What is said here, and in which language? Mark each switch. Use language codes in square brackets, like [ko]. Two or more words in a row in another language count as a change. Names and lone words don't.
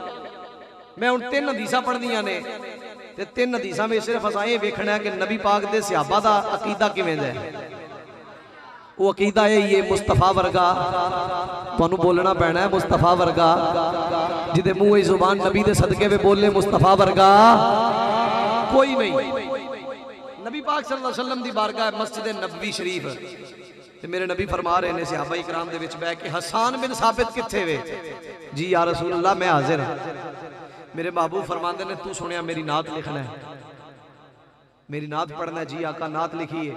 [pa] میں ہن 3 حدیثاں پڑھنیاں نے تے 3 حدیثاں میں صرف اساں یہ ویکھنا ہے کہ نبی پاک دے صحابہ دا عقیدہ کیویں دا ہے. او عقیدہ ہے یہ مصطفیٰ ورگا، تہانوں بولنا پینا ہے مصطفیٰ ورگا، جدے منہ زبان نبی دے صدقے میں بولے مصطفیٰ ورگا کوئی نہیں. نبی پاک صلی اللہ علیہ وسلم دی بارگاہ مسجد نبوی شریف تے میرے نبی فرما رہے نے صحابہ اکرام دے وچ بیٹھ کے حسان بن ثابت کتھے وے? جی یا رسول اللہ میں حاضر۔ میرے محبوب فرماتے نے تو سنیا میری نعت لکھنا ہے، میری نعت پڑھنا ہے. جی آقا نعت لکھی ہے.